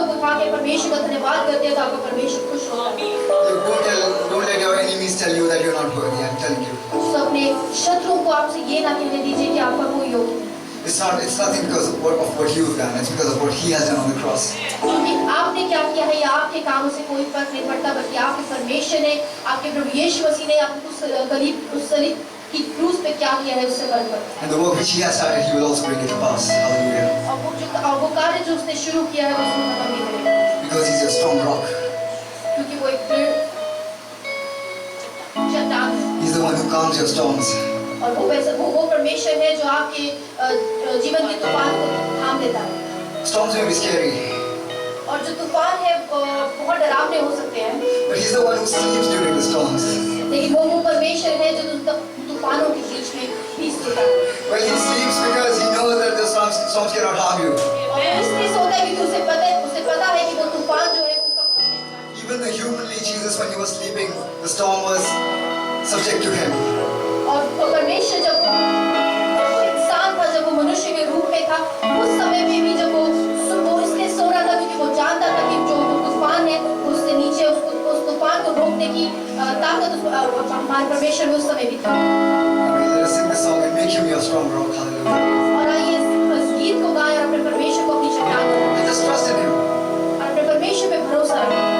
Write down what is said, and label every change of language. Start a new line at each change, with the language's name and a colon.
Hindi: आके परमेश्वर का धन्यवाद करते हैं तो आपका परमेश्वर खुश होता है।
English: Don't let your enemies tell you that you're not worthy. I'm telling you.
Hindi: तो अपने शत्रुओं को आपसे ये ना कहने दीजिए कि आपका कोई योग्य नहीं।
English: It's nothing because of what you've done. It's because of what He has done on the cross.
Hindi: क्योंकि आपने क्या किया है या आपके कामों से कोई फर्क नहीं पड़ता, बल्कि आपके परमेश्वर ने, आपके प्रभु यीशु मसीह ने आपको उस सलीब की क्रूस पे क्या किया है उससे फर्क पड़ता है।
English: And the work which He has started, He will also bring it to pass. Hallelujah.
Hindi: और वो कार्य जो उसने शुरू किया है उसको खत्म नहीं करेगा,
English: Because He's a strong rock.
Hindi: क्योंकि वो एक दृढ़ चट्टान है।
English: He's the one who calms your storms.
Hindi: और वो परमेश्वर है जो आपके जीवन के तूफान को थाम देता है।
English: Storms may be scary,
Hindi: और जो तूफान है बहुत डरावने हो सकते हैं,
English: but He's the one who sleeps during the storms.
Hindi: लेकिन वो परमेश्वर है जो तूफानों के बीच में पीस देता है।
English: Well, He sleeps because He knows that the storms cannot harm you.
Hindi: और वो इसलिए सोता है क्योंकि उसे पता है कि वो तूफान जो है उसका कुछ नहीं होगा।
English: Even the humanly Jesus, when He was sleeping, the storm was subject to Him.
Hindi: और परमेश्वर जब वो इंसान था, जब वो मनुष्य के रूप में था, उस समय में भी जब वो इसलिए सो रहा था क्योंकि वो जानता था कि जो तूफान है उससे नीचे उस तूफान को रोकने की ताकत हमारे परमेश्वर में उस समय भी था।
English: Let us sing this song and make Him your strong rock. Hallelujah.
Hindi: और आइए इस गीत को गाएं और अपने परमेश्वर को अपनी चट्टान बनाएं
English: And just trust in Him.
Hindi: और अपने परमेश्वर पे भरोसा रखें,